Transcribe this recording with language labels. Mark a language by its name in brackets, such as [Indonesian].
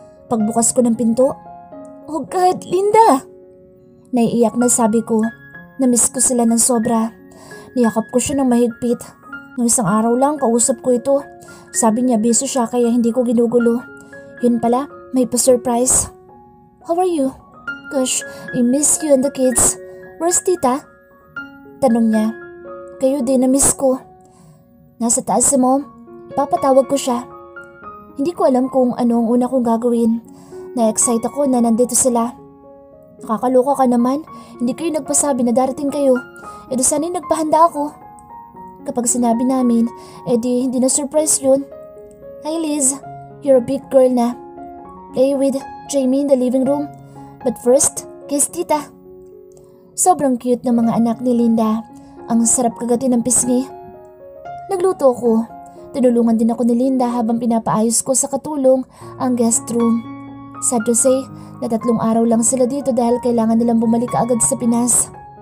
[Filipino] Pagbukas ko ng pinto, oh God, Linda! Naiiyak na sabi ko. Namiss ko sila ng sobra. Niyakap ko siya ng mahigpit. Nung isang araw lang, kausap ko ito. Sabi niya busy siya kaya hindi ko ginugulo. Yun pala, may pa-surprise. [English] How are you? Gosh, I miss you and the kids. Where's tita? [Filipino] Tanong niya. Kayo din, na-miss ko. Nasa taas si Mom. Ipapatawag ko siya. Hindi ko alam kung ano ang una kong gagawin. Na-excite ako na nandito sila. Nakakaloka ka naman. Hindi kayo nagpasabi na darating kayo. E di sana'y nagpahanda ako. Kapag sinabi namin, hindi na surprise yun. [English] Hi Liz, you're a big girl [Filipino] na. [English] Play with Jamie in the living room. But first, kiss tita. [Filipino] Sobrang cute ng mga anak ni Linda. Ang sarap kagatin ng pisngi. Nagluto ako. Tinulungan din ako ni Linda habang pinapaayos ko sa katulong ang guest room. [English] Sad to say, [Filipino] na 3 araw lang sila dito dahil kailangan nilang bumalik agad sa Pinas.